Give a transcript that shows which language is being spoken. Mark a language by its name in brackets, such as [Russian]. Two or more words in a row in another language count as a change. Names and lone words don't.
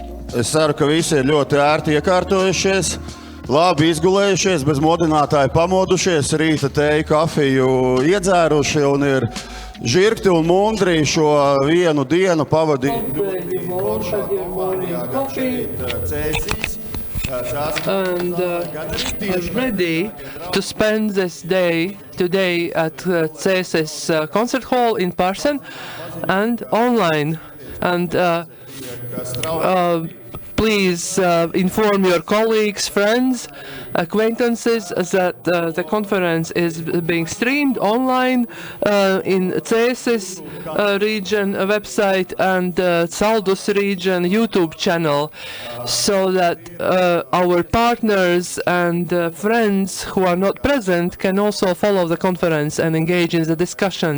[Latvian] Es ceru, ka visi ir ļoti ērti iekārtojušies, labi izgulējušies, bez modinātāja pamodušies, rīta tēju, kafiju iedzēruši un ir žirgti un mundri šo vienu dienu pavadījuši foršā kompānijā, gan šeit Cēsīs. [English] And are ready to spend this day today at Cēsīs concert hall in person and online. And please inform your colleagues, friends, acquaintances that the conference is being streamed online in Cēsīs region website and Saldus region YouTube channel, so that our partners and friends who are not present can also follow the conference and engage in the discussions.